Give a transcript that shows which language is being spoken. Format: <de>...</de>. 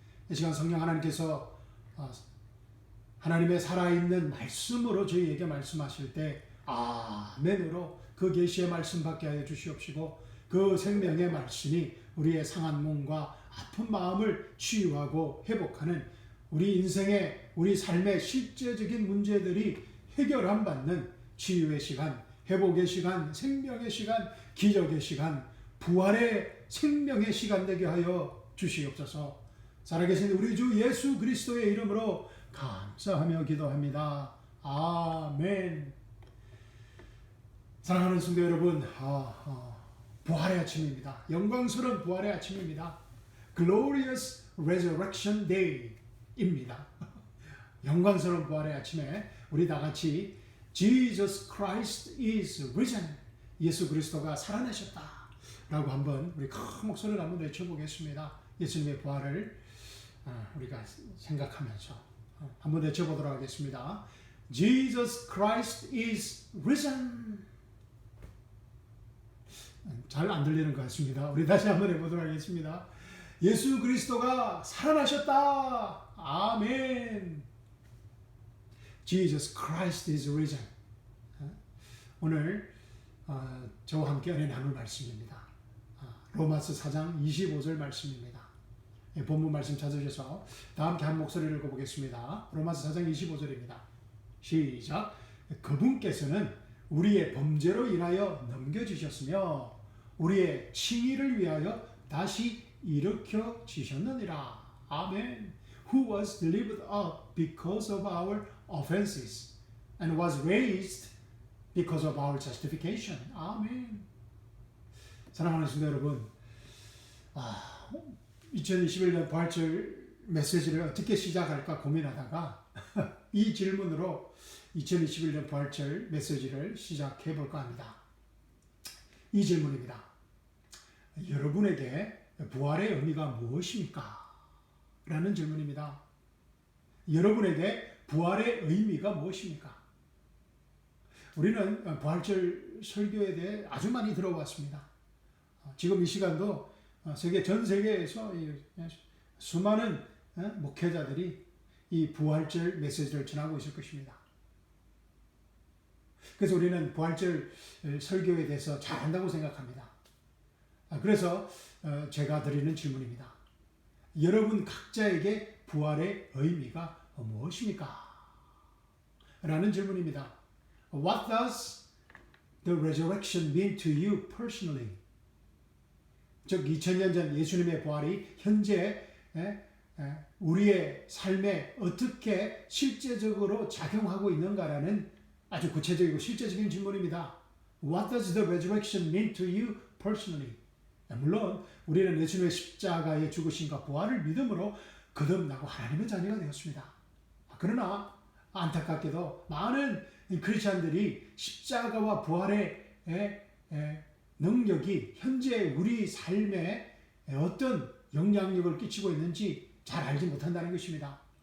<ko>이 시간 성령 하나님께서 하나님의 살아있는 말씀으로 저희에게 말씀하실 때 아멘으로 그 계시의 말씀 받게 하여 주시옵시고, 그 생명의 말씀이 우리의 상한 몸과 아픈 마음을 치유하고 회복하는 우리 인생의, 우리 삶의 실제적인 문제들이 해결함 받는 치유의 시간, 회복의 시간, 생명의 시간, 기적의 시간, 부활의 생명의 시간 되게 하여 주시옵소서. 살아계신 우리 주 예수 그리스도의 이름으로 감사하며 기도합니다. 아멘. 사랑하는 성도 여러분, 부활의 아침입니다. 영광스러운 부활의 아침입니다.</ko> <en>Glorious Resurrection Day입니다.</en> <ko>영광스러운 부활의 아침에 우리 다 같이</ko> <en>Jesus Christ is risen,</en> <ko>예수 그리스도가 살아나셨다 라고 한번 우리 큰 목소리를 한번 외쳐보겠습니다. 예수님의 부활을 우리가 생각하면서 한번 외쳐보도록 하겠습니다.</ko> <en>Jesus Christ is risen.</en> <ko>잘 안 들리는 것 같습니다. 우리 다시 한번 해보도록 하겠습니다. 예수 그리스도가 살아나셨다.</ko> <en>아멘. Jesus Christ is risen.</en> <ko>오늘 저와 함께 은혜 나눌 말씀입니다. 로마서 4장 25절 말씀입니다. 본문 말씀 찾으셔서 다 함께 한 목소리를 읽어보겠습니다. 로마서 4장 25절입니다. 시작. 그분께서는 우리의 범죄로 인하여 넘겨주셨으며 우리의 칭의를 위하여 다시 일으켜 주셨느니라. 아멘.</ko> <en>Who was delivered up because of our offenses and was raised because of our justification.</en> <ko>아멘. 사랑하는 성도 여러분, 2021년 부활절 메시지를 어떻게 시작할까 고민하다가 이 질문으로 2021년 부활절 메시지를 시작해 볼까 합니다. 이 질문입니다. 여러분에게 부활의 의미가 무엇입니까? 라는 질문입니다. 여러분에게 부활의 의미가 무엇입니까? 우리는 부활절 설교에 대해 아주 많이 들어왔습니다. 지금 이 시간도 전 세계에서 수많은 목회자들이 이 부활절 메시지를 전하고 있을 것입니다. 그래서 우리는 부활절 설교에 대해서 잘한다고 생각합니다. 그래서 제가 드리는 질문입니다. 여러분 각자에게 부활의 의미가 무엇입니까? 라는 질문입니다.</ko> <en>What does the resurrection mean to you personally?</en> <ko>즉 2000년 전 예수님의 부활이 현재 우리의 삶에 어떻게 실제적으로 작용하고 있는가라는 아주 구체적이고 실제적인 질문입니다.</ko> <en>What does the resurrection mean to you personally?</en> <ko>물론 우리는 예수님의 십자가의 죽으심과 부활을 믿음으로 거듭나고 하나님의 자녀가 되었습니다. 그러나 안타깝게도 많은 크리스찬들이 십자가와 부활의 능력이 현재 우리 삶에 어떤 영향력을 끼치고 있는지 잘 알지 못한다는 것입니다.</ko>